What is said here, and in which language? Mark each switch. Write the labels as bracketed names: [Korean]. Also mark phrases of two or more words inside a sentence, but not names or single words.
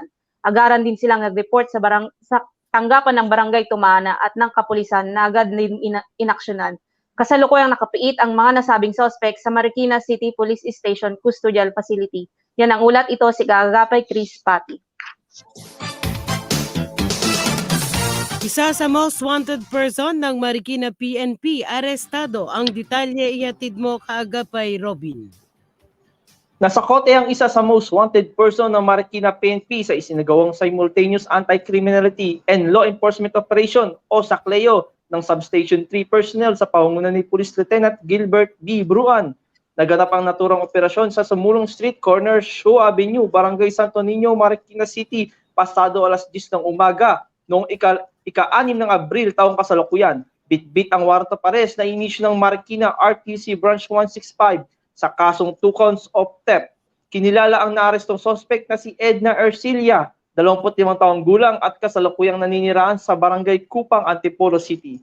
[Filipino] Agaran din silang nag-report sa tanggapan ng Barangay Tumana at ng kapulisan na agad din inaksyonan. Kasalukuyang nakapiit ang mga nasabing suspect sa Marikina City Police Station Custodial Facility. Yan ang ulat, ito si Gagapay Chris Pati. Isa sa [English] most wanted person [Filipino] ng Marikina PNP, arestado. Ang detalye ihatid mo kaagapay, Robin. Nasa kote ang isa sa [English] most wanted person [Filipino] ng Marikina PNP sa isinagawang [English] simultaneous anti-criminality and law enforcement operation [Filipino] o SACLEO ng Substation 3 personnel sa pangunguna ni Police Lieutenant Gilbert B. Bruan. Naganap ang naturang operasyon sa Sumulong Street, corner Show Avenue, Barangay Santo Niño, Marikina City, pasado alas 10 ng umaga noong ika-6 ng Abril taong kasalukuyan. Bitbit ang [English] warrant of arrest [Filipino] na inisyu ng Marikina RTC Branch 165 sa kasong 2 [English] counts of theft. [Filipino] Kinilala ang naarestong suspect na si Edna Ercilia, 25 taong gulang at kasalukuyang naninirahan sa Barangay Kupang, Antipolo City.